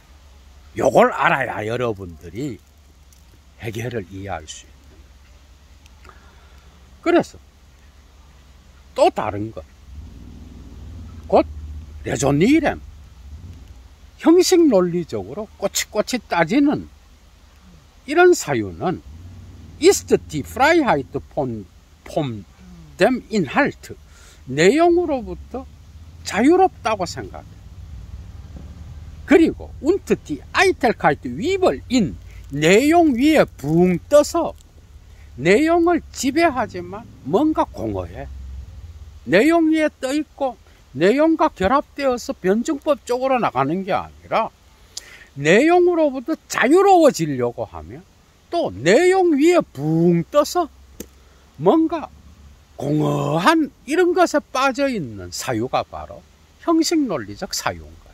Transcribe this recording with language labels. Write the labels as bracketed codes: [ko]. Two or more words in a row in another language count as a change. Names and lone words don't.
[ko] 요걸 알아야 여러분들이 해결을 이해할 수 있는 거예요. 그래서 또 다른 것, 곧 레조니렌, 형식 논리적으로 꼬치꼬치 따지는 이런 사유는 [de] ist die Freiheit von dem Inhalt, [ko] 내용으로부터 자유롭다고 생각해. [de] 그리고 und die Eitelkeit 위벌 in, [ko] 내용 위에 붕 떠서 내용을 지배하지만 뭔가 공허해. 내용 위에 떠 있고 내용과 결합되어서 변증법 쪽으로 나가는 게 아니라 내용으로부터 자유로워지려고 하며 또 내용 위에 붕 떠서 뭔가 공허한 이런 것에 빠져 있는 사유가 바로 형식 논리적 사유인 거예요.